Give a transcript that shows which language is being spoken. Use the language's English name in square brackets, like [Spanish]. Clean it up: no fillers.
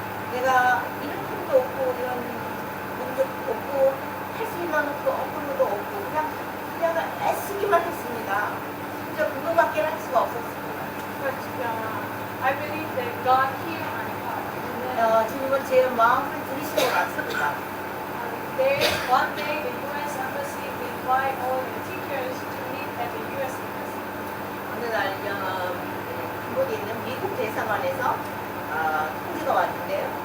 [Korean] 내가 이런 힘도 없고 이런 능력도 없고 할 수 있는 어떤 것도 없고 그냥 애쓰기만 했습니다. 진짜 그거밖에 할 수가 없었습니다. [English] But I believe that God healed my heart. [Korean] 주님은 제 마음을 들으시고 갔습니다. [English] There, one day, the U.S. Embassy invite all the teachers to meet at the U.S. Embassy. [Korean] 어느 날 캄보디아에 있는 미국 대사관에서 통지가 왔는데요.